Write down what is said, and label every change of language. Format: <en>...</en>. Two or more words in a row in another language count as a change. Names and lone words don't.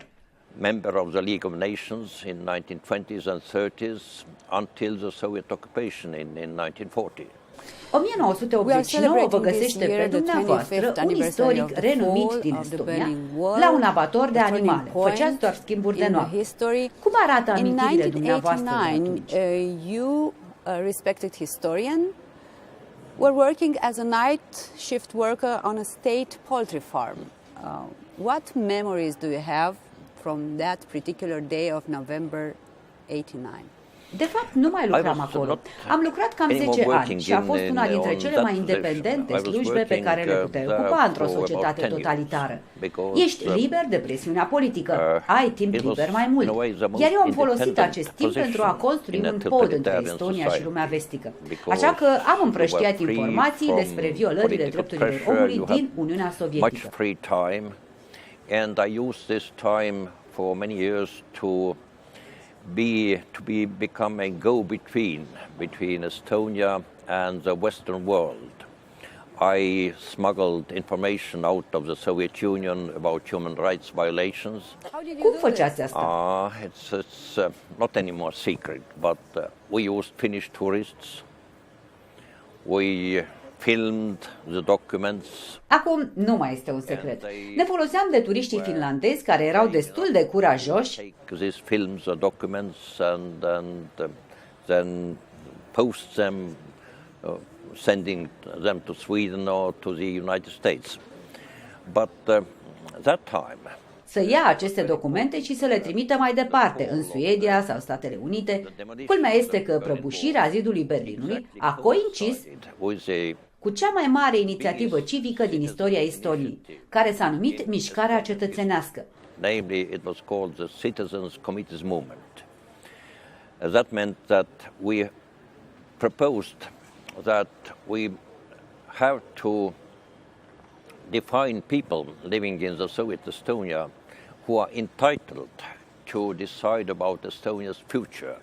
<en>Member of the League of Nations in 1920s and 30s until the Soviet occupation in 1940.</en> <ro>1989 vă găsește pe dumneavoastră un istoric renumit din Estonia la un abator de animale. Făceați doar schimburi de noapte. Cum arată amintirile dumneavoastră de atunci?</ro> <en>You, respected historian, were working as a night shift worker on a state poultry farm. What memories do you have from that particular day of November 89?</en> <ro>De fapt, nu mai lucram acolo. Am lucrat cam 10 ani și a fost una dintre cele mai independente slujbe pe care le puteai ocupa într-o societate totalitară. Ești liber de presiunea politică, ai timp liber mai mult. Iar eu am folosit acest timp pentru a construi un pod între Estonia și lumea vestică. Așa că am împrăștiat informații despre violările drepturilor omului din Uniunea Sovietică.</ro> <en>And I used this time for many years to become a between Estonia and the Western world. I smuggled information out of the Soviet Union about human rights violations.</en> <ro>Cum făceați asta?</ro> <en>It's not anymore secret, but we used Finnish tourists. We filmed the documents.</en> <ro>Acum nu mai este un secret. Ne foloseam de turiștii finlandezi care erau destul de curajoși.</ro> <en>These films the documents and then post them, sending them to Sweden or to the United States. But that time</en> <ro>să ia aceste documente și să le trimită mai departe, în Suedia sau Statele Unite. Culmea este că prăbușirea Zidului Berlinului a coincis cu cea mai mare inițiativă civică din istoria Estoniei, care s-a numit Mișcarea Cetățenească.</ro> <en>Namely, it was called the Citizens' Committees Movement. That meant that we proposed that we have to define people living in the Soviet Estonia who are entitled to decide about Estonia's future.</en>